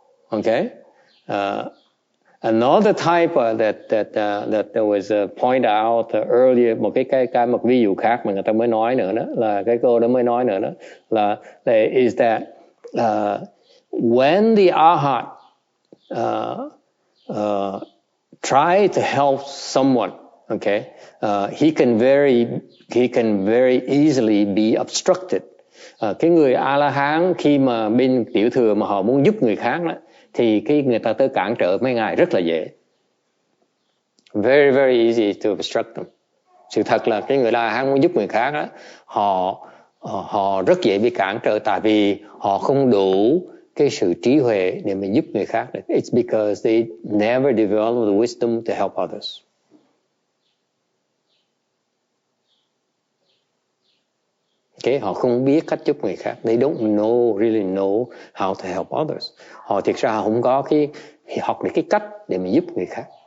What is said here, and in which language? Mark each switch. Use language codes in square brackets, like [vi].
[en] Okay. Another type that was pointed out earlier, [vi] một ví dụ khác mà người ta mới nói nữa đó, là [en] cái cô đó mới nói nữa đó, là is that when the Arhat try to help someone, okay, he can very easily be obstructed. [vi] Cái người A La Hán khi mà bên tiểu thừa mà họ muốn giúp người khác đó, thì cái người ta tới cản trở mấy ngài rất là dễ. [en] Very very easy to obstruct them. [vi] Sự thật là cái người A La Hán muốn giúp người khác đó, họ rất dễ bị cản trở, tại vì họ không đủ cái sự trí huệ để mà giúp người khác được. [en] It's because they never develop the wisdom to help others. [vi] Okay, họ không biết cách giúp người khác. [en] They don't really know how to help others. [vi] Họ thực ra họ không có học được cái cách để mà giúp người khác.